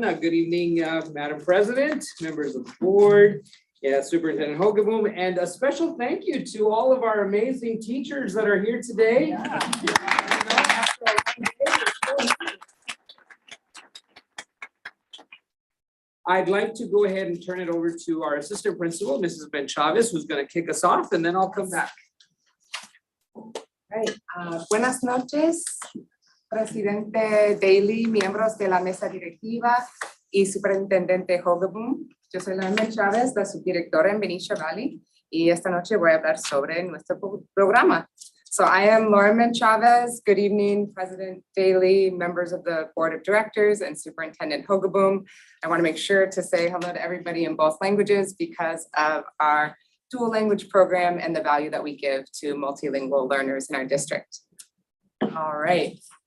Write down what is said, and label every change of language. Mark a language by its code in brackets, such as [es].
[en] Good evening, Madam President, members of the board, Superintendent Hogeboom, and a special thank you to all of our amazing teachers that are here today. I'd like to go ahead and turn it over to our assistant principal, Mrs. Ben Chavez, who's gonna kick us off, and then I'll come back. Right. [es] Buenas noches, Presidente Daly, miembros de la mesa directiva y Superintendente Hogeboom. Yo soy Laura Chávez, la subdirectora en Benicia Valley, y esta noche voy a hablar sobre nuestro programa. [en] So I am Lauren Chavez. Good evening, President Daly, members of the Board of Directors, and Superintendent Hogeboom. I want to make sure to say hello to everybody in both languages because of our dual language program and the value that we give to multilingual learners in our district. All right.